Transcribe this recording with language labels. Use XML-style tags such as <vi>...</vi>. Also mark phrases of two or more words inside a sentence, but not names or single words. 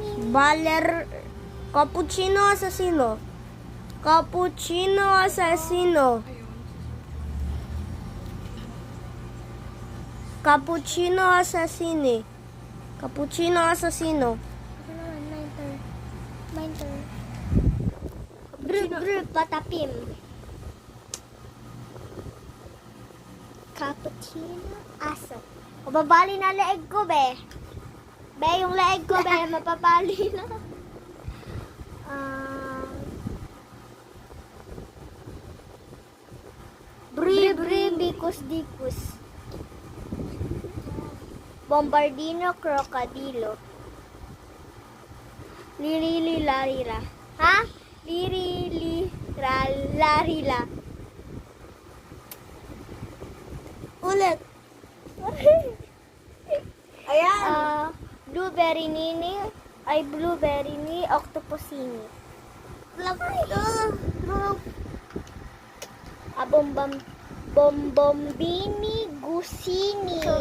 <tl>Cappuccino assassino. Cappuccino assassino. Cappuccino assassini. Cappuccino assassino. Ako naman,</tl> <en>my turn. My turn.</en> <tl>Brr, patapim. Cappuccino aso. Mababali na leeg ko, be. Be, yung leeg ko, be, mapapali na. Bri, bikus. Bombardino, crocodilo. Liri-larira. Ha? Liri-larila. Ulit. Ayan. Blueberry ni octopusini. Bombombini gusini.</tl>